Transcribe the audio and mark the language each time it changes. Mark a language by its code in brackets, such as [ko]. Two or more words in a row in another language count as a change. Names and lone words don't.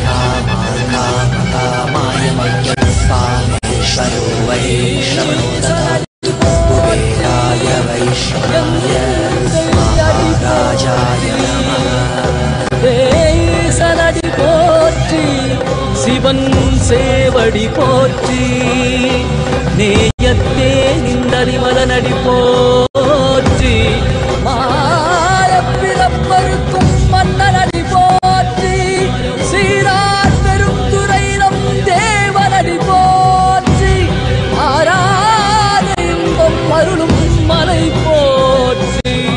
[sa] कामाय मह्यं कामेश्वरो वै श्रवणो ददातु कुबेराय वैश्रवणाय महाराजाय नमः [ta] सनडि पोற்றி சிவன் சேவடி போற்றி நேயத்தே நின்றறிமலனடி போற்றி மாயப்பிறப்பருக்கும் மன்னனடி போற்றி சீரார் பெருந்துரை நம் தேவனடி போற்றி ஆராத இன்பம் அருளும் மலை போற்றி